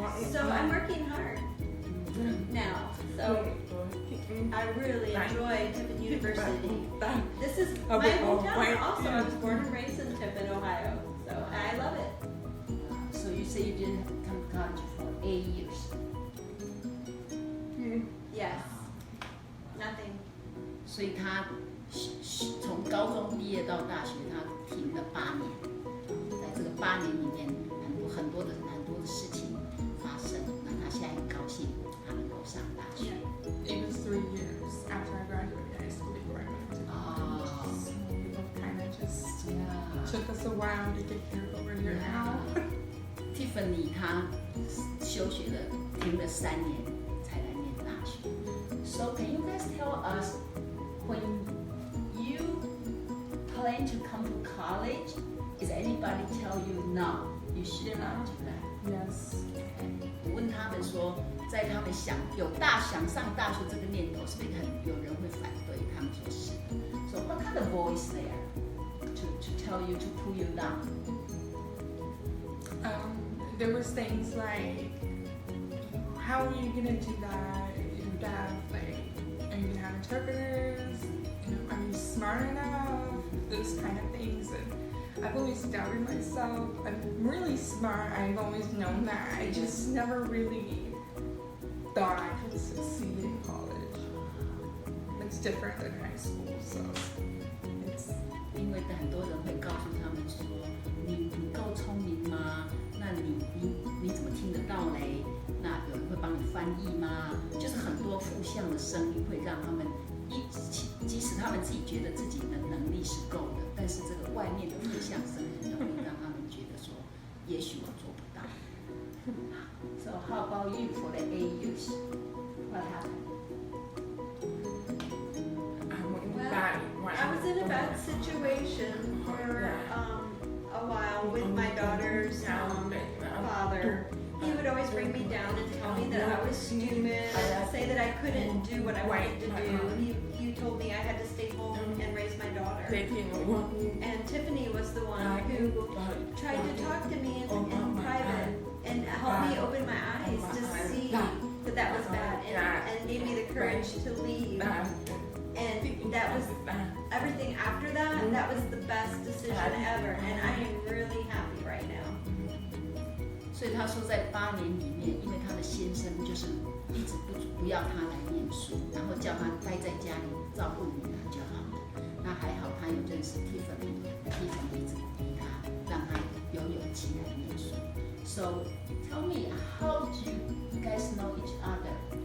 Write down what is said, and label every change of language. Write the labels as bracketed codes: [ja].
[en] So I'm working hard now. So I really enjoy Tiff and University. This is my hometown. Also, I was born and raised in Tiff, Ohio. So I love it. So you say you didn't come to college for 8 years. Yes. Nothing. [zh] 所以他从高中毕业到大学，他停了8年。在这个8年里面，很多的事情发生。那他现在很高兴，他能够上大学。 [en] It was 3 years after I graduated high school before I went to college. So we both kind of just took us a while to get here, but we're here now. [zh] Tiffany 她休学了，停了3年才来念大学。 [en] So can you guys tell us when you plan to come to college? Is anybody tell you no? You should not do that. Yes. [zh] 我问他们说，在他们想上大学这个念头，是不是有人会反对？他们说是。 [en] So what kind of voice there to tell you to pull you down? There was things like, how are you gonna do that? You have like, are you gonna have interpreters? Are you smart enough? Those kind of things. And I've always doubted myself. I'm really smart. I've always known that. I just never really thought I could succeed in college. It's different than high school, so it's. [zh] 因为很多人会告诉他们说，你够聪明吗？那你怎么听得到嘞？那有人会帮你翻译吗？就是很多负向的声音会让他们即使他们自己觉得自己的能力是够的，但是这个外面的负向声音会让他们觉得说，也许我做不到。 [en] So how about you for the AUs? What happened? I was in a bad situation for a while with my daughter's father. He would always bring me down and tell me that I was stupid, and say that I couldn't do what I wanted to do. He told me I had to stay home and raise my daughter. And Tiffany was the one who tried to talk to me in private and help me open my eyes to see that that was bad, and gave me the courage to leave. And that was everything after that. That was the best decision ever, and I am really happy right now. [zh] 所以他说，在8年里面，因为他的先生就是一直不要他来念书，然后叫他待在家里照顾女儿就好了。那还好，他有认识 Tiffany 一直鼓励他，让他有勇气来念书。 [en] So tell me, how do you guys know each other?